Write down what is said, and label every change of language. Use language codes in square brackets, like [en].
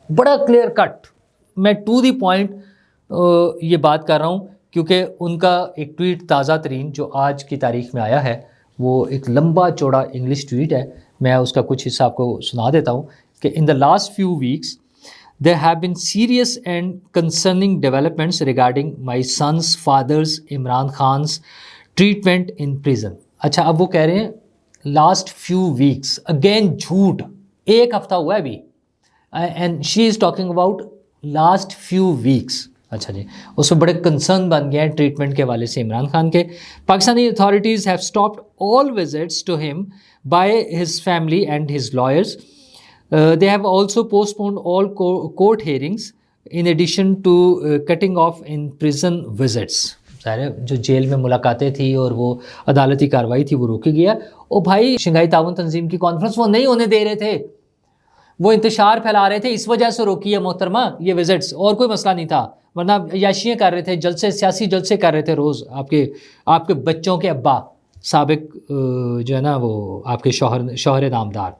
[ur] بڑا clear cut, میں to the point یہ بات کر رہا ہوں، کیونکہ ان کا ایک ٹویٹ تازہ ترین جو آج کی تاریخ میں آیا ہے، وہ ایک لمبا چوڑا انگلش ٹویٹ ہے. میں اس کا کچھ حصہ آپ کو سنا دیتا ہوں کہ [en] In the last few weeks there have been serious and concerning developments regarding my son's father's Imran Khan's treatment in prison. [ur] اچھا، اب وہ کہہ رہے ہیں [en] last few weeks، [ur] again جھوٹ، 1 ہفتہ ہوا ہے ابھی، [en] and she is talking about last few weeks. [ur] اچھا جی، اس میں بڑے کنسرن بن گئے ہیں ٹریٹمنٹ کے حوالے سے عمران خان کے. [en] Pakistani authorities have stopped all visits to him by his family and his lawyers. They have also postponed all court hearings in addition to cutting off in prison visits. [ur] ظاہر جو جیل میں ملاقاتیں تھی اور وہ عدالتی کارروائی تھی وہ روکی گیا. اور بھائی شنگھائی تعاون تنظیم کی کانفرنس وہ نہیں ہونے دے رہے تھے، وہ انتشار پھیلا رہے تھے، اس وجہ سے روکی ہے محترمہ یہ وزٹس، اور کوئی مسئلہ نہیں تھا. ورنہ عیاشیاں کر رہے تھے، جلسے، سیاسی جلسے کر رہے تھے روز. آپ کے بچوں کے ابا سابق جو ہے نا وہ آپ کے شوہر نامدار.